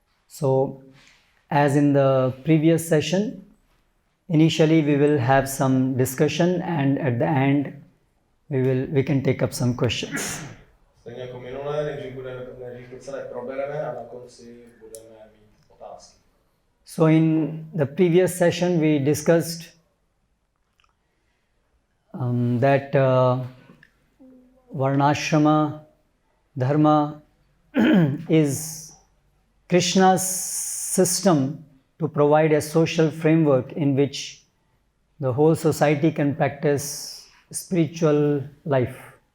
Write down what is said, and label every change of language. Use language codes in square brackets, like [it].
[en] So, as in the previous session, initially we will have some discussion, and at the end we can take up some questions. [cs] Stejně jako minulé, nejdřív to celé probereme a na konci budeme mít otázky. [en] So in the previous session we discussed that Varnashrama Dharma is Krishna's system to provide a social framework in which the whole society can practice spiritual life.